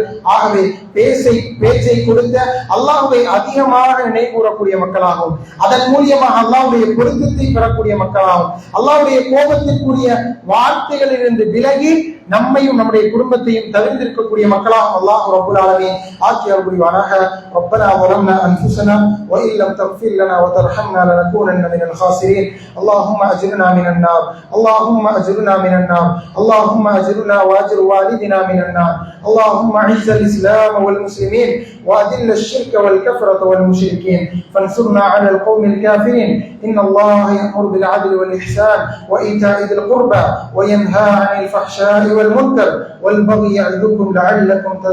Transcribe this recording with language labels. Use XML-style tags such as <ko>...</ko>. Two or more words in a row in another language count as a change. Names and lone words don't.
<ta>ஆகவே பேச்சை கொடுத்த அல்லாஹ்வை அதிகமாக நினைவு கூறக்கூடிய மக்களாகவும், அதன் மூலியமாக அல்லாஹ்வுடைய பொருத்தத்தை பெறக்கூடிய மக்களாகவும், அல்லாஹ்வுடைய கோபத்திற்குரிய வார்த்தைகளிலிருந்து விலகி நம்மையும் நம்முடைய குடும்பத்தையும் தவிர்த்திருக்கக்கூடிய மக்களாகவும்</ta> <ar>الله رب العالمين</ar> <ta>ஆக்கி அருள் புரிவானாக.</ta> <ar>ربنا ظلمنا أنفسنا وإن لم تغفر لنا وترحمنا لنكونن من الخاسرين. اللهم أجرنا من النار اللهم أجرنا من النار، اللهم أجرنا وأجر والدنا من النار. اللهم أعز الإسلام والمسلمين وأذل الشرك والكفرة والمشركين، فانصرنا على القوم الكافرين. إن الله يأمر بالعدل والإحسان وإيتاء ذي القربى وينهى عن الفحشاء والمنكر والبغي يعظكم لعلكم تذكرون.</ar>